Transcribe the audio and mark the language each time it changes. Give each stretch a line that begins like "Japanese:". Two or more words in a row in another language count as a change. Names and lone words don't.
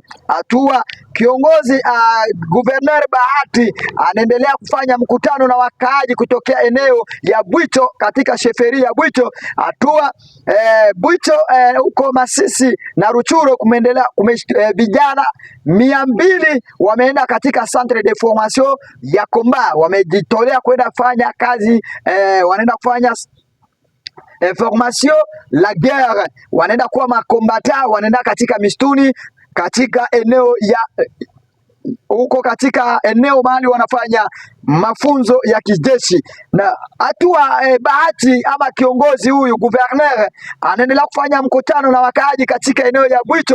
Swahili: Hatua kiongozi Governor Bahati anaendelea kufanya mkutano na wakaaji kutokea eneo ya Bwito katika sheferi ya Bwito. Hatua Bwito huko Masisi na Ruchuru kumeendelea vijana 200 wameenda katika
French: centre de formation
Swahili: ya Komba, wamejitolea kwenda kufanya kazi, wanaenda kufanya
French: formation la guerre,
Swahili: wanaenda kuwa makombata, wanaenda katika mistuni katika eneo ya huko katika eneo mahali wanafanya mafunzo ya kijeshi. Na hatua Bahati ama kiongozi huyu Governor anaendelea kufanya mkutano na wakaaji katika eneo ya Bwito.